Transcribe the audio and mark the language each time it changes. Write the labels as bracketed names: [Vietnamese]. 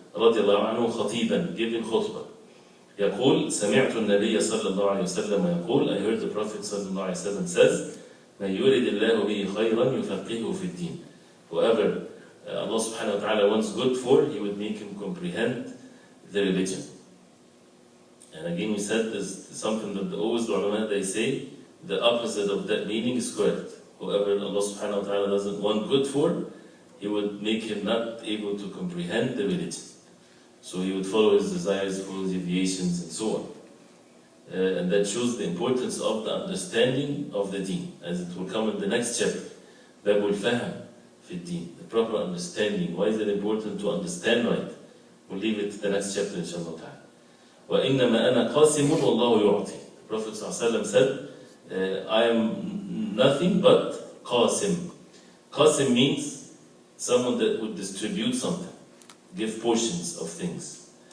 [Arabic] رضي الله عنه خطيبا, [English] giving [Arabic] خطبة. يقول سمعت النبي صلى الله عليه وسلم يقول, [English] I heard the Prophet صلى الله عليه وسلم says, [Arabic] من يريد الله به خيرا يفقهه في الدين. [English] Whoever Allah subhanahu wa ta'ala wants good for, He would make him comprehend the religion. And again we said this is something that always the ulama they say, the opposite of that meaning is correct. Whoever Allah subhanahu wa ta'ala doesn't want good for, He would make him not able to comprehend the religion. So he would follow his desires, follow his deviations and so on. And that shows the importance of the understanding of the deen, as it will come in the next chapter. [Arabic] باب الفهم في الدين, [English] the proper understanding. Why is it important to understand right? We'll leave it to the next chapter inshallah ta'ala. [Arabic] وَإِنَّمَا أَنَا قَاسِمٌ وَاللَّهُ يُعْطِي. [English] The Prophet ﷺ said, I am nothing but qasim. Qasim means someone that would distribute something, give portions of things.